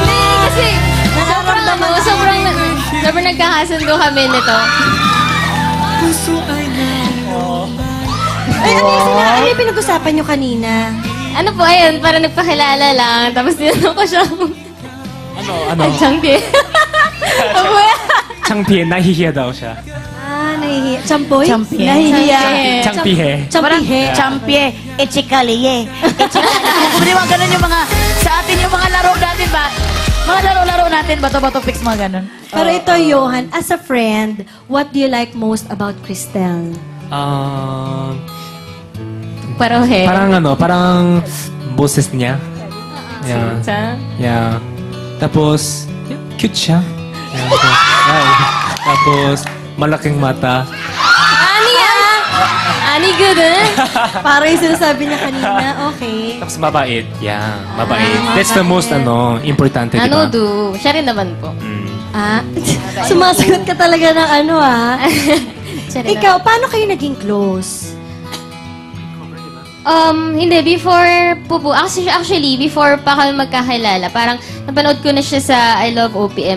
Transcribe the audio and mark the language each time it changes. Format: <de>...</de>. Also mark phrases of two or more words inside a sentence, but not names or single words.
<tl>Kasi sobrang nagkakasundo kami nito. Ay, ano yung pinag-usapan nyo kanina? Ano po, ayun, para nagpakilala lang. Tapos tinanong ko siya. Ano? Ay, Changpi. Ano ba yan?</tl> <ko>창피해. 나희희야</ko> <tl>daw siya. Nahihiya. Champoy? Champion. Nahihiya.</tl> <ko>창피해.</ko> <tl>Parang Champihe. champie, echikaliye. Kung di ba ganun yung mga, sa atin yung mga laro natin ba? Mga laro-laro natin, bato-bato fix, mga ganun. Pero ito, Johan,</tl> <en>as a friend, what do you like most about Cristel? Parohe.</en> <tl>parang boses niya. Yeah. Sa? Yeah. Tapos, cute siya. Yeah. Tapos, malaking mata. Ani yan? Ani good, eh? Parang yung sinasabi niya kanina, okay. Tapos mabait. Yeah, mabait.</tl> <en>That's the most,</en> <tl>importante, di Ano ba? do? Siya rin naman po. Sumasagot ka talaga ng Siya rin Ikaw, paano kayo naging close? Hindi, before po, actually, before pa kami magkakilala, parang napanood ko na siya sa I Love OPM.</tl>